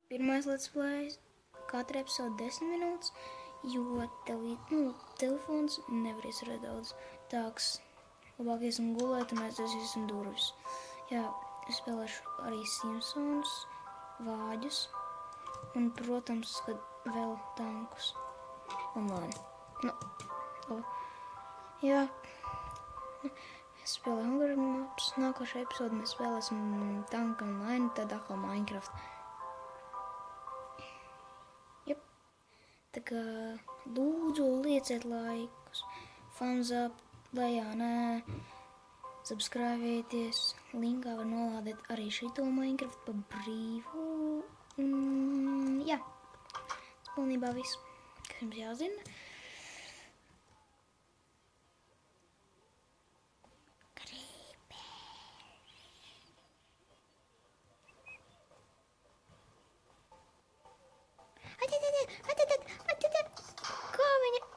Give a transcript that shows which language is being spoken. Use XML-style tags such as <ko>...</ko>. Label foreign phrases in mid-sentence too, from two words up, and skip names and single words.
<en>pirmais let's play,</en> <lv>katra episode 10 minūtes, jo telefons nevar izturēt daudz. Tāks labāk iesim gulēt un aiztaisīsim durvis. Jā, es spēlēšu arī Simpsons, vāģus un, protams, kad vēl tankus online. Jā, es spēlēju Hunger Maps, nākošajā epizodē mēs spēlēsim tanku online, tad atkal Minecraft. Jep, tā kā lūdzu lieciet laikus,</lv> <en>thumbs up,</en> <lv>lejā, nē, subscribēties, linkā var nolādēt arī šito Minecraft pa brīvu. Jā, tas pilnībā viss, kas jums jāzina. Kā viņa?</lv>